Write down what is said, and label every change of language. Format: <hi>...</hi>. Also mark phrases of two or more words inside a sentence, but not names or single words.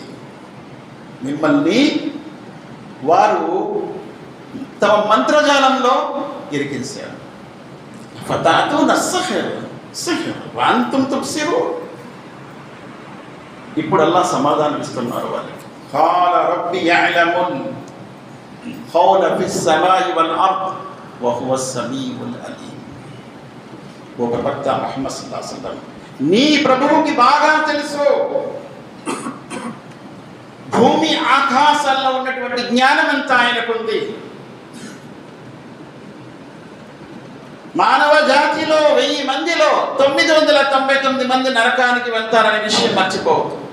<te>మిమ్మల్ని వారు తమ మంత్రజాలంలో ఇరికించారు.</te> <ar>أفتأتون السحر السحر وأنتم تبصرون.</ar> <te>ఇప్పుడు అల్లా సమాధానం ఇస్తున్నారు వాళ్ళకి.</te> <ar>قال رب يعلم القول في السماء والأرض وهو السميع العليم.</ar> <te>ఓ ప్రవక్త ముహమ్మద్</te> <ar>صلى الله عليه وسلم,</ar> <te>నీ ప్రభువుకి బాగా తెలుసు, భూమి ఆకాశాల్లో ఉన్నటువంటి జ్ఞానం అంతా ఆయనకుంది. మానవ జాతిలో 1000 మందిలో 999 మంది నరకానికి వెళ్తారనే విషయం మర్చిపోవద్దు.</te>